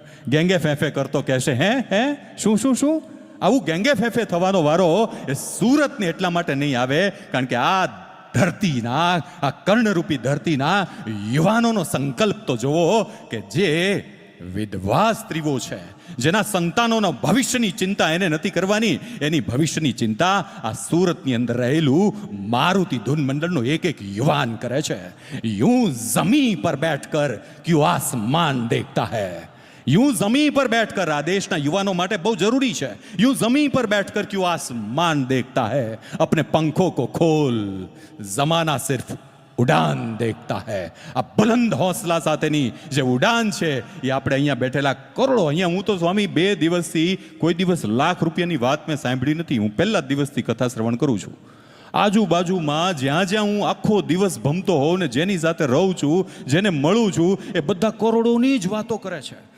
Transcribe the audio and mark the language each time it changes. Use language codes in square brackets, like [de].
[gu] ગેંગે ફેંફે કરતો કહેશે હે શું શું શું. આવું ગેંગે ફેફે થવાનો વારો એ સુરતને એટલા માટે નહીં આવે કારણ કે આ ધરતીના, આ કર્ણરૂપી ધરતીના યુવાનોનો સંકલ્પ તો જુઓ કે જે વિધવા સ્ત્રીઓ છે, જેના સંતાનોના ભવિષ્યની ચિંતા એને નથી કરવાની, એની ભવિષ્યની ચિંતા આ સુરતની અંદર રહેલું મારુતિ ધૂન મંડળનો એક યુવાન કરે છે. [hi] यूं जमी पर बैठकर क्यों आसमान देखता है. यूं जमीन पर बैठकर [gu] આ દેશના યુવાનો માટે બહુ જરૂરી છે. [hi] यूं जमीन पर बैठकर क्यों आसमान देखता है. अपने पंखों को खोल, जमाना सिर्फ ઉડાન દેખતા હૈ. [gu] આ બુલંદ હોંસલા સાથેની જે ઉડાન છે એ આપણે અહીંયા બેઠેલા કરોડો, અહીંયા હું તો સ્વામી 2 દિવસથી કોઈ દિવસ લાખ રૂપિયાની વાત મેં સાંભળી નથી. હું પહેલા દિવસથી કથા શ્રવણ કરું છું. આજુબાજુમાં જ્યાં હું આખો દિવસ ભમતો હોઉં ને જેની સાથે રહું છું, જેને મળું છું, એ બધા કરોડોની જ વાતો કરે છે.